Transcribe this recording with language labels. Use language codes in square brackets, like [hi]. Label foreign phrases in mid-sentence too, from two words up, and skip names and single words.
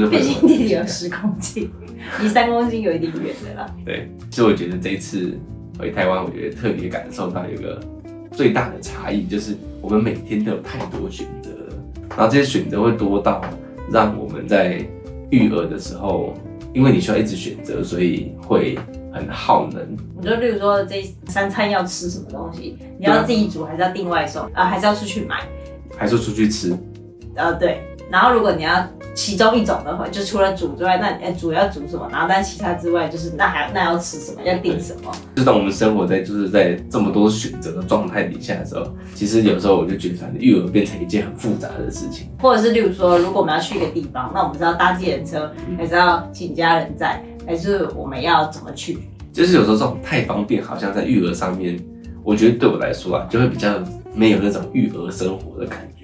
[zh] 畢竟弟弟有10公斤。離3公斤有一點遠的啦。對，所以我覺得這一次回台灣，我覺得特別感受到一個最大的差異，就是我們每天都有太多選擇了，然後這些選擇會多到讓我們在育兒的時候，因為你需要一直選擇，所以會很耗能。你就例如說這3餐要吃什麼東西，你要自己煮還是要訂外送啊？還是要出去買？還是出去吃？對。然後如果你要其中一種的話，就除了煮之外，那煮要煮什麼？然後但其他之外，就是那要吃什麼？要訂什麼？就當我們生活在在這麼多選擇的狀態底下的時候，其實有時候我就覺得，反正育兒變成一件很複雜的事情。或者是例如說，如果我們要去一個地方，那我們是要搭計程車，還是要請家人載，還是我們要怎麼去？就是有時候這種太方便，好像在育兒上面，我覺得對我來說啊，就會比較沒有那種育兒生活的感覺。